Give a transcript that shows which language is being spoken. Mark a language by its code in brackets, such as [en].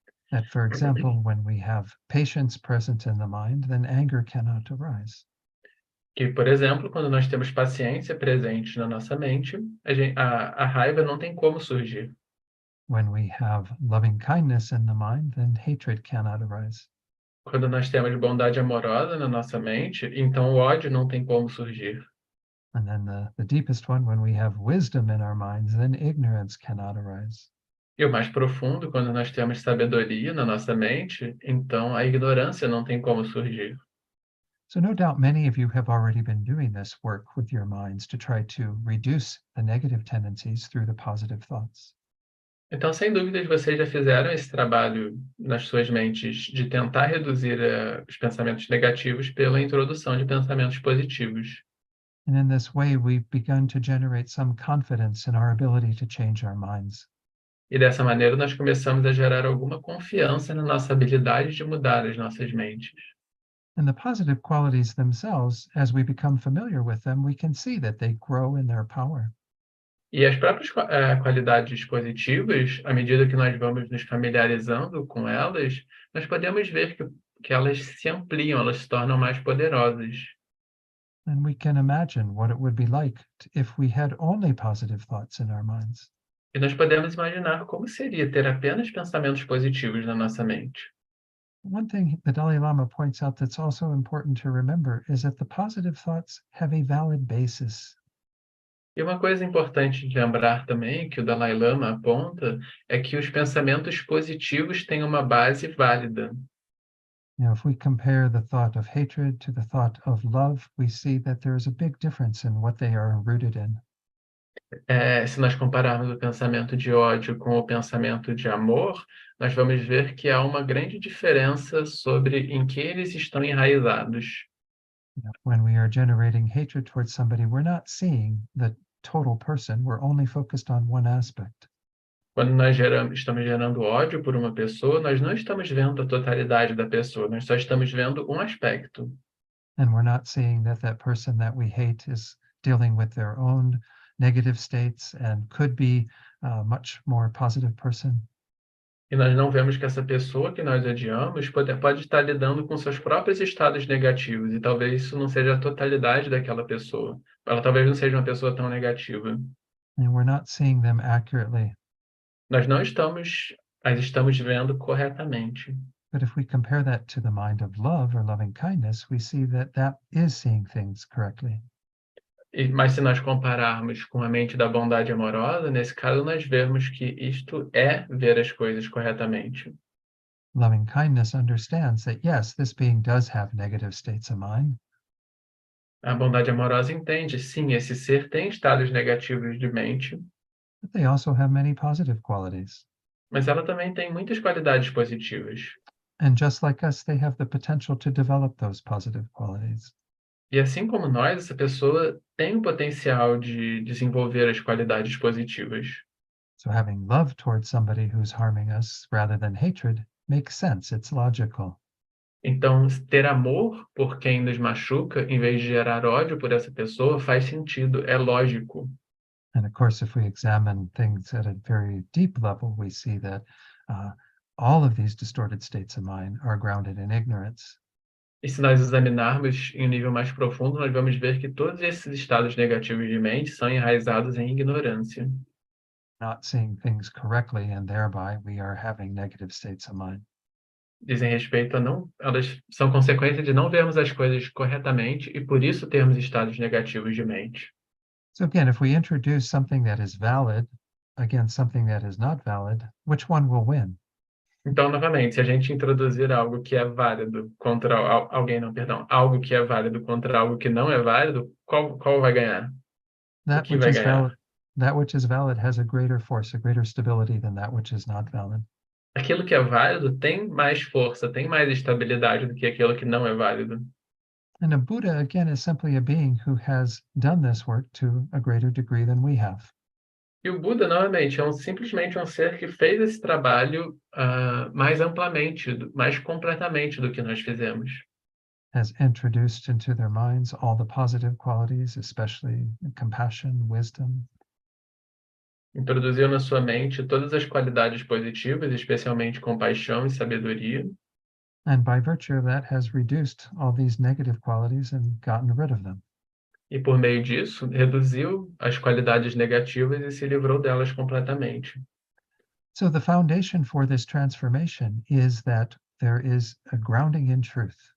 [en] That, for example, when we have patience present in the mind, then anger cannot arise. [pt] Que, por exemplo, quando nós temos paciência presente na nossa mente, a raiva não tem como surgir. [en] When we have loving kindness in the mind, then hatred cannot arise. [pt] Quando nós temos bondade amorosa na nossa mente, então o ódio não tem como surgir. [en] And then the deepest one, when we have wisdom in our minds, then ignorance cannot arise. [pt] E o mais profundo, quando nós temos sabedoria na nossa mente, então a ignorância não tem como surgir. [en] So no doubt many of you have already been doing this work with your minds to try to reduce the negative tendencies through the positive thoughts. [pt] Então, sem dúvidas, vocês já fizeram esse trabalho nas suas mentes de tentar reduzir os pensamentos negativos pela introdução de pensamentos positivos. [en] And in this way, we've begun to generate some confidence in our ability to change our minds. [pt] E dessa maneira, nós começamos a gerar alguma confiança na nossa habilidade de mudar as nossas mentes. [en] And the positive qualities themselves, as we become familiar with them, we can see that they grow in their power. [pt] E as próprias qualidades positivas, à medida que nós vamos nos familiarizando com elas, nós podemos ver que elas se ampliam, elas se tornam mais poderosas. [en] And we can imagine what it would be like if we had only positive thoughts in our minds. [pt] E nós podemos imaginar como seria ter apenas pensamentos positivos na nossa mente. [en] One thing the Dalai Lama points out that's also important to remember is that the positive thoughts have a valid basis. [pt] E uma coisa importante de lembrar também, que o Dalai Lama aponta, é que os pensamentos positivos têm uma base válida. [en] If we compare the thought of hatred to the thought of love, we see that there is a big difference in what they are rooted in. [pt] Se nós compararmos o pensamento de ódio com o pensamento de amor, nós vamos ver que há uma grande diferença sobre em que eles estão enraizados. [en] When we are generating hatred towards somebody, we're not seeing the total person, we're only focused on one aspect. [pt] Quando nós estamos gerando ódio por uma pessoa, nós não estamos vendo a totalidade da pessoa, nós só estamos vendo um aspecto. [en] And we're not seeing that that person that we hate is dealing with their own negative states and could be a much more positive person. [pt] E nós não vemos que essa pessoa que nós odiamos pode estar lidando com seus próprios estados negativos, e talvez isso não seja a totalidade daquela pessoa. Ela talvez não seja uma pessoa tão negativa. [en] And we're not seeing them accurately. [pt] Nós não estamos as estamos vendo corretamente. [en] But if we compare that to the mind of love or loving kindness, we see that that is seeing things correctly. [pt] Mas se nós compararmos com a mente da bondade amorosa, nesse caso nós vemos que isto é ver as coisas corretamente. [en] Loving kindness understands that, yes, this being does have negative states of mind, [pt] A bondade amorosa entende, sim, esse ser tem estados negativos de mente, [en] but they also have many positive qualities. [pt] mas ela também tem muitas qualidades positivas. [en] And just like us, they have the potential to develop those positive qualities. [pt] E assim como nós, essa pessoa tem o potencial de desenvolver as qualidades positivas. [en] So having love towards somebody who's harming us rather than hatred makes sense, it's logical. [pt] Então, ter amor por quem nos machuca, em vez de gerar ódio por essa pessoa, faz sentido, é lógico. [en] And of course, if we examine things at a very deep level, we see that all of these distorted states of mind are grounded in ignorance. [pt] E se nós examinarmos em um nível mais profundo, nós vamos ver que todos esses estados negativos de mente são enraizados em ignorância. [en] Not seeing things correctly, and thereby we are having negative states of mind. [pt] Dizem respeito a não, elas são consequência de não vermos as coisas corretamente e por isso termos estados negativos de mente. [en] So again, if we introduce something that is valid against something that is not valid, which one will win? [pt] Então, novamente, se a gente introduzir algo que é válido contra algo que é válido contra algo que não é válido, qual vai ganhar? O que vai ganhar? [en] That which is valid has a greater force, a greater stability than that which is not valid. [pt] Aquilo que é válido tem mais força, tem mais estabilidade do que aquilo que não é válido. [en] And a Buddha, again, is simply a being who has done this work to a greater degree than we have. [pt] E o Buda, novamente, é simplesmente um ser que fez esse trabalho mais amplamente, mais completamente do que nós fizemos. [en] Has introduced into their minds all the positive qualities, especially compassion, wisdom. [pt] Introduziu na sua mente todas as qualidades positivas, especialmente compaixão e sabedoria. [en] And by virtue of that has reduced all these negative qualities and gotten rid of them. [pt] E por meio disso, reduziu as qualidades negativas e se livrou delas completamente. [en] So the foundation for this transformation is that there is a grounding in truth.